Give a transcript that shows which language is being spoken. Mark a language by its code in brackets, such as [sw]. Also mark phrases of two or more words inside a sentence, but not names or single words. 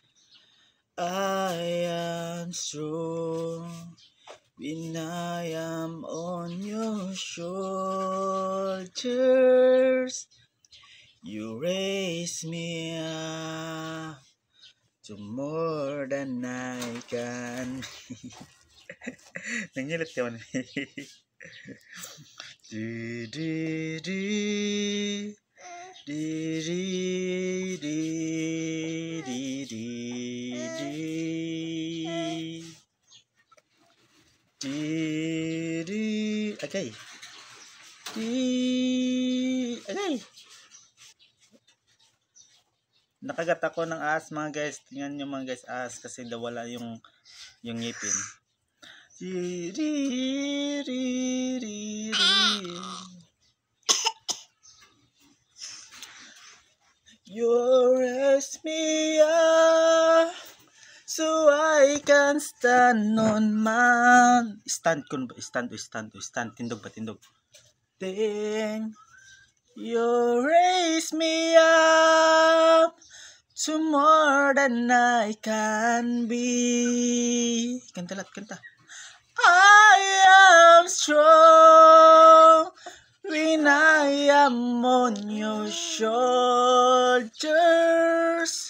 [en] I am strong when I am on your shoulders. You raise me up to more than I can be. [tl] Nangilit yun. Di di di di di di di di di di. [en] Okay. Okay. [tl] Nakagat ako ng ahas mga guys. Tingnan nyo mga guys, ahas kasi nawala yung ngipin. [en] You raise me up so I can stand on man. [ceb] Stand tindog ba tindog. [en] Then you raise me up to more than I can be. [tl] Kanta. [en] I am strong when I am on your shoulders.